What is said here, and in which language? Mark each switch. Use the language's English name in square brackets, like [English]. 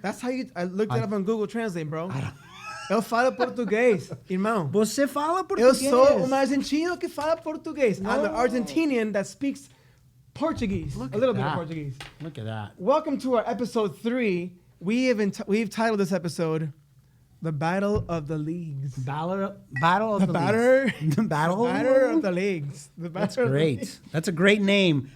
[English] That's how you, I looked it up on Google Translate, bro. [Portuguese] Eu falo português, irmão. Você fala português. Eu sou um argentino que fala português. [English] No. I'm an Argentinian that speaks Portuguese, a little bit of Portuguese. Look at that. Welcome to our episode 3. We've titled this episode "The Battle of the Leagues." Battle of the Leagues. The Battle of the Leagues. That's great. That's a great name.